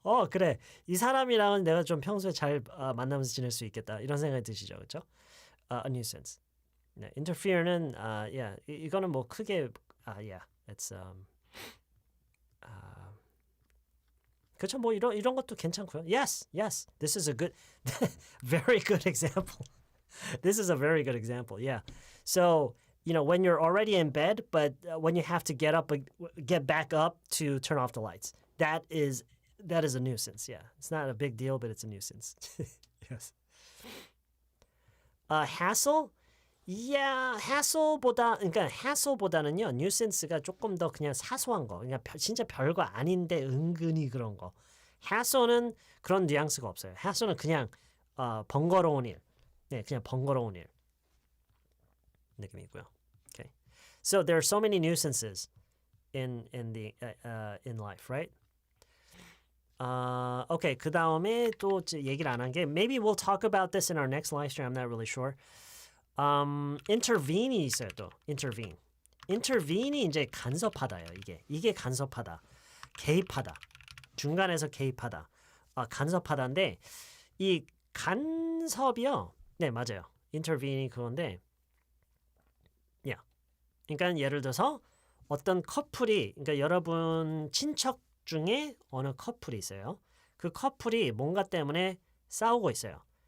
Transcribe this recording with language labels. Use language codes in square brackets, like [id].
[ko] 그래, 이 사람이랑은 내가 좀 평소에 잘 만나면서 지낼 수 있겠다 이런 생각이 드시죠, 그렇죠? A nuisance. 네, interfere는 yeah, 이거는 뭐 크게 yeah, it's 그렇죠. 뭐 이런 것도 괜찮고요. [en] Yes, this is a good, very good example. This is a very good example. Yeah. So when you're already in bed, but when you have to get back up to turn off the lights. That is a nuisance. Yeah, it's not a big deal, but it's a nuisance. Yes. Hassle? [ko] Yeah, hassle보다는요, nuisance가 조금 더 그냥 사소한 거, 그냥 진짜 별거 아닌데 은근히 그런 거. hassle는 그런 뉘앙스가 없어요. hassle는 그냥 번거로운 일, 네, 그냥 번거로운 일 느낌이고요. [en] Okay, so there are so many nuisances in life, right? Okay, [ko] 그 다음에 또 얘기를 안 한 게 [en] maybe we'll talk about this in our next live stream. I'm not really sure. [ko] intervene이 있어요 또. intervene이 이제 간섭하다예요. 이게 간섭하다, 개입하다, 중간에서 개입하다, 간섭하다인데 이 간섭이요. 네, 맞아요. intervene이 그건데, yeah. 그러니까 예를 들어서 어떤 커플이, 그러니까 여러분 친척 중에 어느 커플이 있어요. 그 커플이 뭔가 때문에 싸우고 있어요.